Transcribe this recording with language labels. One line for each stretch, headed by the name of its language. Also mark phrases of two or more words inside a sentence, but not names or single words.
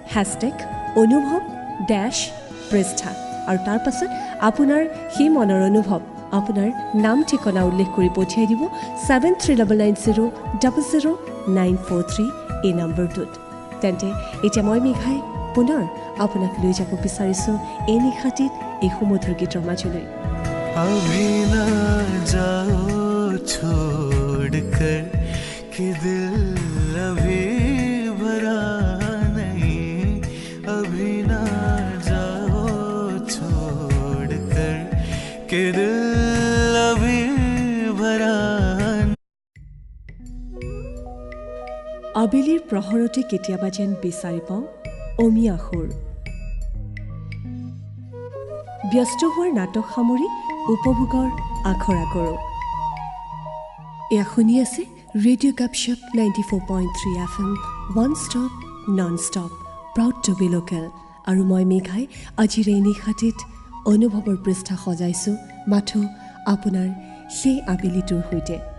Assamese: #অনুভৱ-পৃষ্ঠা আৰু তাৰ পাছত আপোনাৰ সেই মনৰ অনুভৱ আপোনাৰ নাম ঠিকনা উল্লেখ কৰি পঠিয়াই দিব 7390000943 এই নম্বৰটোত তেন্তে এতিয়া মই মেঘাই পুনৰ আপোনাক লৈ যাব বিচাৰিছোঁ এই নিশাটিত এই সুমধুৰ গীতৰ মাজলৈ
Hindi: अभी ना जाओ छोड़कर कि दिल अभी भरा नहीं अभी ना जाओ छोड़कर कि दिल अभी भरा
Assamese: আবেলিৰ প্ৰহৰতে কেতিয়াবা যেন বিচাৰি পাওঁ অমিয়া সুৰ ব্যস্ত হোৱাৰ নাটক সামৰি উপভোগৰ আখৰা কৰোঁ এয়া শুনি আছে ৰেডিঅ' কাপশ্বপ 94.3 FM
English: one stop non stop proud to be local
Assamese: আৰু মই মেঘাই আজিৰ এই নিশাটিত অনুভৱৰ পৃষ্ঠা সজাইছোঁ মাথো আপোনাৰ সেই আবেলিটোৰ সৈতে